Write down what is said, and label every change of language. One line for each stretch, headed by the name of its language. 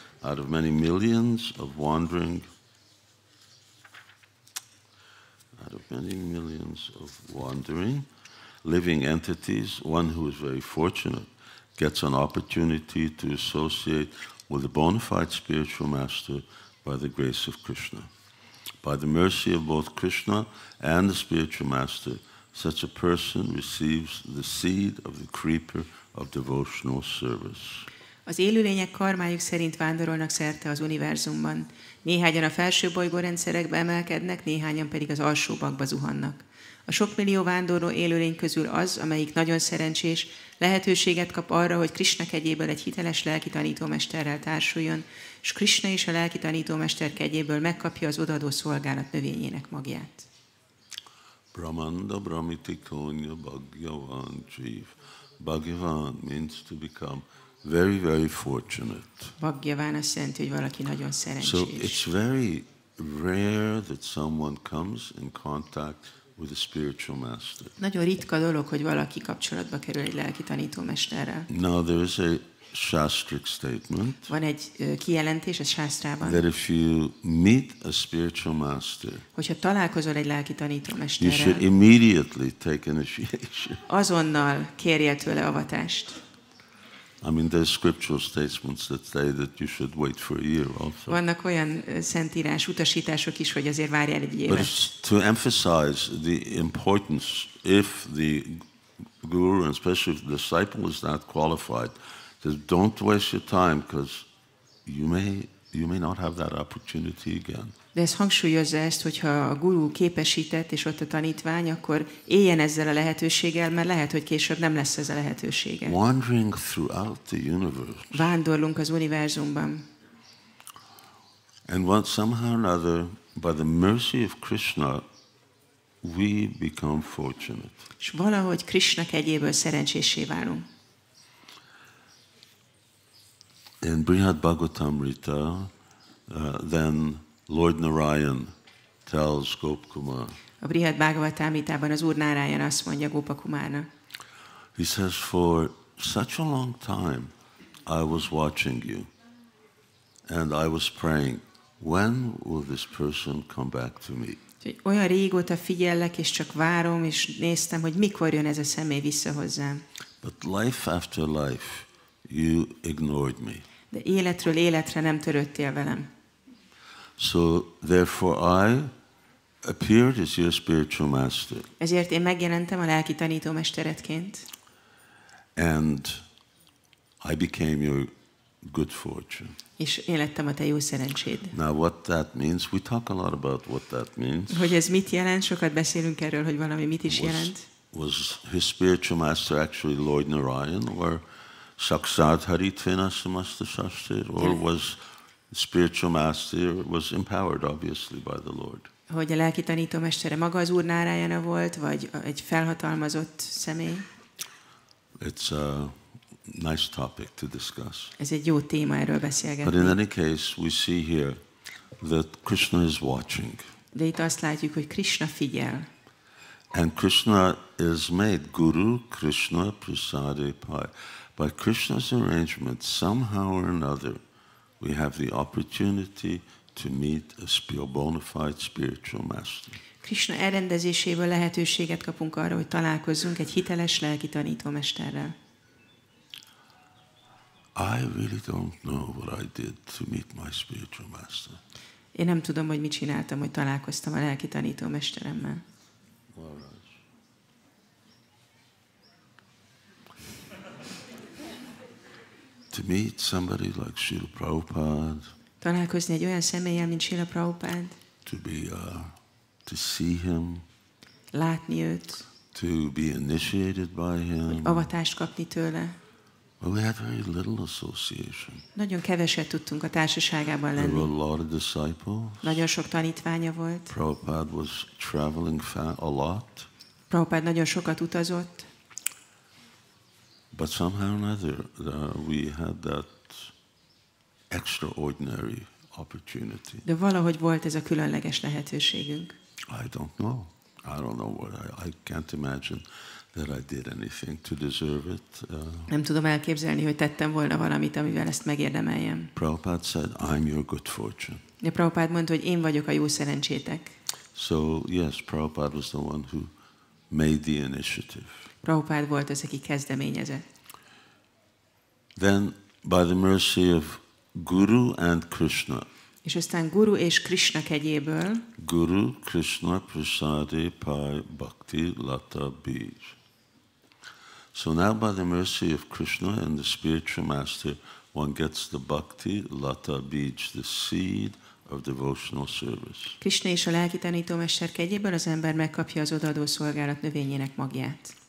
English: Out of many millions of wandering living entities, one who is very fortunate gets an opportunity to associate with a bona fide spiritual master by the grace of Krishna. By the mercy of both Krishna and the spiritual master, such a person receives the seed of the creeper of devotional service.
Hungarian: Az élőlények karmájuk szerint vándorolnak szerte az univerzumban. Néhányan a felső bolygórendszerekbe emelkednek, néhányan pedig az alsóbbakba zuhannak. A sok millió vándorló élőlény közül az, amelyik nagyon szerencsés, lehetőséget kap arra, hogy Krishna kegyéből egy hiteles lelki tanítómesterrel társuljon, és Krishna is a lelki tanítómester kegyéből megkapja az odaadó szolgálat növényének magját.
Bangla: Brahmanda Brahmiti Konya Bhagyavan Jeev.
English: Bhagavan means to become very, very fortunate.
Hungarian: Bhagyavan azt jelenti, hogy valaki nagyon szerencsés.
English: So it's very rare that someone comes in contact with a spiritual master.
Hungarian: Nagyon ritka dolog, hogy valaki kapcsolatba kerül egy lelki tanítómesterrel.
English: Now there is a shastric statement.
Hungarian: Van egy kijelentés a sásztrában.
English: That if you meet a spiritual master,
Hungarian: hogyha találkozol egy lelki tanítómesterrel,
English: you should immediately take initiation.
Hungarian: Azonnal kérjél tőle avatást.
English: I mean, there's scriptural statements that say that you should wait for a year also.
Hungarian: Vannak olyan szentírás utasítások is, hogy azért várjál egy
English: But
Hungarian: évet.
English: it's to emphasize the importance, if the guru, and especially if the disciple is not qualified, that don't waste your time, because you may not have that opportunity again.
Hungarian: De ez hangsúlyozza ezt, hogyha a guru képesített, és ott a tanítvány, akkor éljen ezzel a lehetőséggel, mert lehet, hogy később nem lesz ez a lehetősége.
English: Wandering throughout the universe.
Hungarian: Vándorlunk az univerzumban.
English: And somehow or another, by the mercy of Krishna, we become fortunate.
Hungarian: És valahogy Krishna kegyéből szerencsésé válunk.
English: In Brihad Bhagavatamrita, then Lord Narayan tells Gopkumar.
Hungarian: A Brihad Bhagavatamritában az Úr Náráján azt mondja Gopakumárnak.
English: He says, for such a long time I was watching you and I was praying, when will this person come back to me?
Hungarian: Olyan régóta figyellek, és csak várom, és néztem, hogy mikor jön ez a személy vissza hozzám.
English: But life after life, you ignored me.
Hungarian: De életről életre nem törődtél velem.
English: So therefore I appeared as your spiritual master.
Hungarian: Ezért én megjelentem a lelki tanítómesteredként.
English: And I became your good fortune.
Hungarian: És én lettem a te jó szerencséd.
English: Now what that means, we talk a lot about what that means.
Hungarian: Hogy ez mit jelent, sokat beszélünk erről, hogy valami mit is jelent.
English: Was his spiritual master actually Lord Narayan, or
Sanskrit: Sakshat Haritvena Samasta Shastir,
English: or was the spiritual master was empowered obviously by the Lord?
Hungarian: Hogy a lelki tanítómestere maga az Úr Nárájana volt, vagy egy felhatalmazott személy?
English: It's a nice topic to discuss.
Hungarian: Ez egy jó téma, erről beszélgetni.
English: But in any case, we see here that Krishna is watching.
Hungarian: De itt azt látjuk, hogy Krishna figyel.
English: And Krishna is made
Bangla: Guru Krishna Prasade Pai.
English: By Krishna's arrangement, somehow or another, we have the opportunity to meet a bona fide spiritual master.
Hungarian: Krishna elrendezéséből lehetőséget kapunk arra, hogy találkozzunk egy hiteles lelki tanítómesterrel.
English: I really don't know what I did to meet my spiritual master.
Hungarian: Én nem tudom, hogy mit csináltam, hogy találkoztam a lelki tanítómesteremmel.
English: To meet somebody like Śrīla Prabhupada.
Hungarian: Találkozni egy olyan személlyel, mint Śrīla Prabhupada.
English: To see him.
Hungarian: Látni őt.
English: To be initiated by him.
Hungarian: Avatást kapni tőle.
English: Well, we had very little association.
Hungarian: Nagyon keveset tudtunk a társaságában lenni.
English: There were a lot of disciples.
Hungarian: Nagyon sok tanítványa volt.
English: Prabhupada was traveling a lot.
Hungarian: Prabhupada nagyon sokat utazott.
English: But somehow or another, we had that extraordinary opportunity.
Hungarian: De valahogy volt ez a különleges lehetőségünk.
English: I don't know what I can't imagine that I did anything to deserve it.
Hungarian: Nem tudom elképzelni, hogy tettem volna valamit, amivel ezt megérdemeljem.
English: Prabhupada said, I'm your good fortune.
Hungarian: De Prabhupada mondta, hogy én vagyok a jó szerencsétek.
English: So yes, Prabhupada was the one who made the initiative.
Hungarian: Prabhupada volt az, aki kezdeményezett.
English: Then, by the mercy of Guru and Krishna.
Hungarian: És aztán Guru és Krishna kegyéből.
Bangla: Guru Krishna Prasade Pai Bhakti Lata Bij.
English: So now, by the mercy of Krishna and the spiritual master, one gets the Bhakti Lata Bij, the seed of devotional service.
Hungarian: Krishna és a lelki tanítómester kegyéből az ember megkapja az odaadó szolgálat növényének magját.